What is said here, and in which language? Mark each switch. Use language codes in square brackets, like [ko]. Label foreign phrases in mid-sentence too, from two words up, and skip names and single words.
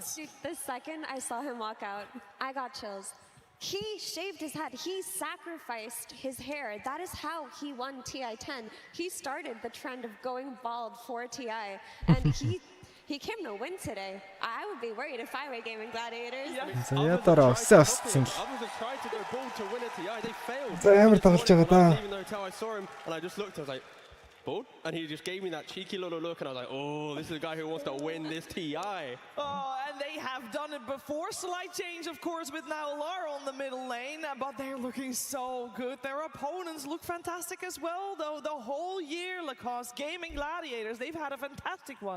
[en] Dude, the second I saw him walk out, I got chills. He shaved his head. He sacrificed his hair. That is how he won TI10. He started the trend of going bald for TI, and he came to win today. I would be worried if I were Gaming Gladiators. [mn] За ятараа өссөн л. [en] Others have tried to go bald to win a TI. They failed. [mn] За ямар тоглож байгаа даа. [en] Even though how I saw him, and I just looked, I was like, bald? And he just gave me that cheeky little look, and I was like, oh, this is a guy who wants to win this TI. Oh, and they have done it before. Slight change, of course, with now Lara on the middle lane, but they're looking so good. Their opponents look fantastic as well, though. The whole year, Lacoste, Gaming Gladiators, they've had a fantastic one.